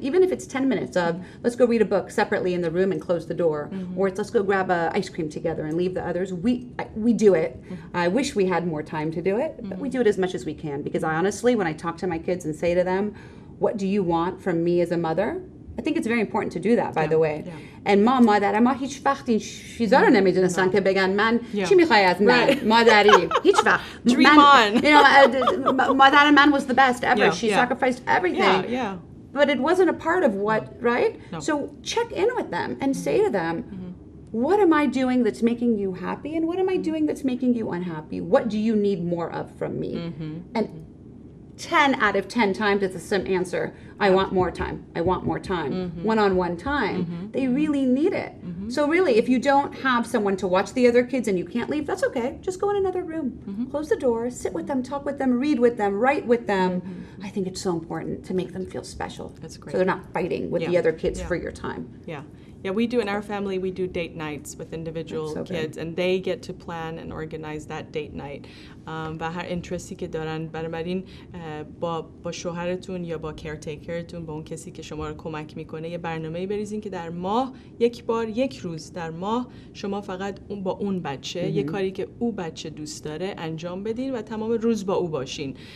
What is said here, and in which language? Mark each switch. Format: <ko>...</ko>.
<en>Even if it's 10 minutes of, let's go read a book separately in the room and close the door. Or it's let's go grab a ice cream together and leave the others. We do it. I wish we had more time to do it, but we do it as much as we can because I honestly, when I talk to my kids and say to them, what do you want from me as a mother? I think it's very important to do that, by the way.</en> <fa>And مادر ما هیچ وقت این چیزا رو نمیدونستن که بگن من چی میخوای از من مادری هیچ وقت</fa> <en>dream on.</en> <fa>مادر من</fa> <en>was the best ever. She sacrificed everything. Yeah. But it wasn't a part of what, right? No. So check in with them and say to them, what am I doing that's making you happy and what am I doing that's making you unhappy? What do you need more of from me? And 10 out of 10 times it's the same answer. I want more time. I want more time. One-on-one time. They really need it. So really, if you don't have someone to watch the other kids and you can't leave, that's okay. Just go in another room. Close the door, sit with them, talk with them, read with them, write with them. I think it's so important to make them feel special. That's great. So they're not fighting with the other kids for your time. Yeah, we do in our family, we do date nights with individual kids and they get to plan and organize that date night.</en> <fa>و هر اینترستی که دارن بنابراین با شوهرتون یا با کرتیکرتون با اون کسی که شما رو کمک میکنه یه برنامه‌ای بریزین که در ماه یک بار یک روز در ماه شما فقط با اون بچه یه کاری که او بچه دوست داره انجام بدین و تمام روز با او باشین.</fa>